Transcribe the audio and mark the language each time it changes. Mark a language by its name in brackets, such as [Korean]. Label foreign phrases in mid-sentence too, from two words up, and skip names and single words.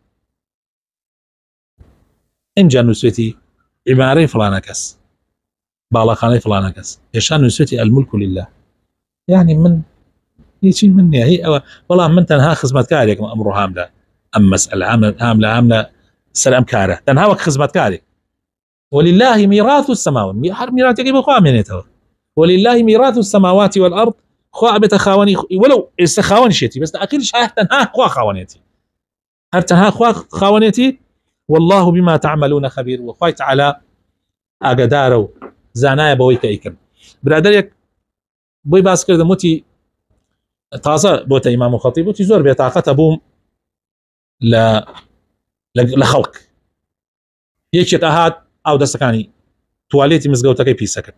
[Central Kurdish] اینجا نووسێتی عیمارەی فلانە کەس باڵەخانەی فلانە کەس پێشان نووسێتی [Arabic] الملك لله، [Central Kurdish] یعنی من هیچی من نییە هی ئەوە بەڵام من تەنها خزمەتکارێکم ئەمڕۆ هامدا ئەم مەسئلە هام لە سەر ئەم کارە تەنها وەک خزمەتکارێک. [Arabic] ولله ميراث السماوات [Central Kurdish] هەر میراثێکی بۆ خوا مێنێتەوە [Arabic] ولله ميراث السماوات والأرض [Central Kurdish] خوا ئەبێتە خاوەنی وەلو ئێستا خاوەنیشێتی بەس ئەخیرش تەنها خوا خاوەنێتی هەر تەنها خوا خاوەنێتی [Arabic] والله بما تعملون خبير [Central Kurdish] وخوای تەعالا ئاگادارە و زانایە بەوەی کە ئەیکرد. برادەرێک بۆی باس کردم وتی تازە بۆتە ئیمام و خەتیب وتی زۆر بێتاقەتە بووم لە خەڵک یەکێک ئەهات ئاو دەستەکانی توالێتی مزگەوتەکەی پیسە کرد،